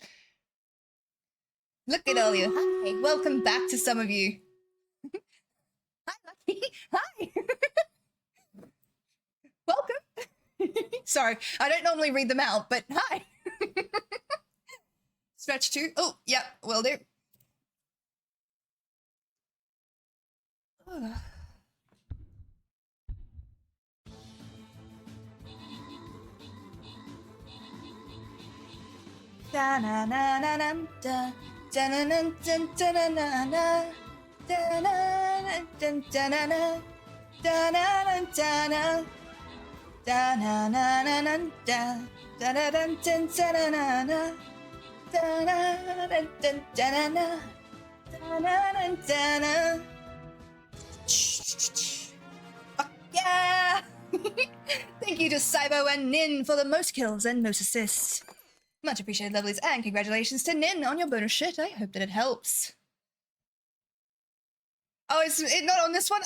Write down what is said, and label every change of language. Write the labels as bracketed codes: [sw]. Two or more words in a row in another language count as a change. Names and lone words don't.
[en] Look at all you. Hi. Welcome back to some of you. Hi, Lucky. Hi. Welcome. Sorry, I don't normally read them out, but hi. Stretch 2. Oh, yeah, will do. Da na na na na da da na na da da na na na da na da da na na da na da na da na na na na da da da da da na na da na da da na da. Fuck yeah! Thank you to Cybo and Nin for the most kills and most assists. Much appreciated, lovelies, and congratulations to Nin on your bonus shit. I hope that it helps. Oh, is it not on this one?